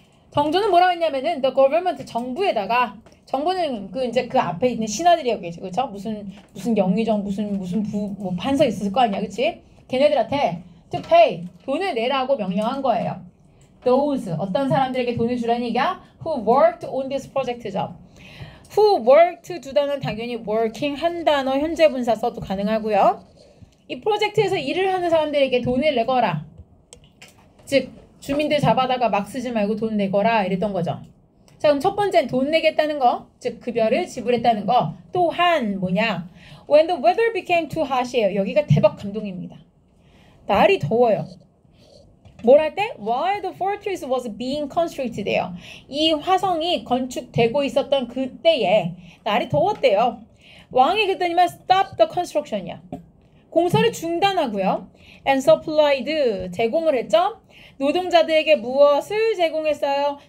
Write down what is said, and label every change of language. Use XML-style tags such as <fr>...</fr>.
<ko>정조는 뭐라고 했냐면은 the government 정부에다가 정부는 이제 그 앞에 있는 신하들이었겠지. 그렇죠? 무슨 영의정 무슨 뭐 판서 있을 거 아니야. 그치? 걔네들한테</ko> <en>to pay</en> <ko>돈을 내라고 명령한 거예요. those 어떤 사람들에게 돈을 주라는 얘기야?</ko> <en>who worked on this project죠.</en> <ko>who worked 두 단어는 당연히 working 한 단어 현재 분사 써도 가능하고요. 이 프로젝트에서 일을 하는 사람들에게 돈을 내거라. 즉 주민들 잡아다가 막 쓰지 말고 돈 내거라 이랬던 거죠. 자, 그럼 첫 번째는 돈 내겠다는 거, 즉 급여를 지불했다는 거. 또한 뭐냐?</ko> <en>When the weather became too hot이에요.</en> <ko>여기가 대박 감동입니다. 날이 더워요. 뭘 할 때?</ko> <en>While the fortress was being constructed예요.</en> <ko>이 화성이 건축되고 있었던 그때에 날이 더웠대요. 왕이 그랬더니만</ko> <en>stop the construction이야.</en> <ko>공사를 중단하고요.</ko> <en>And supplied</en> <ko>제공을 했죠. 노동자들에게 무엇을 제공했어요?</ko>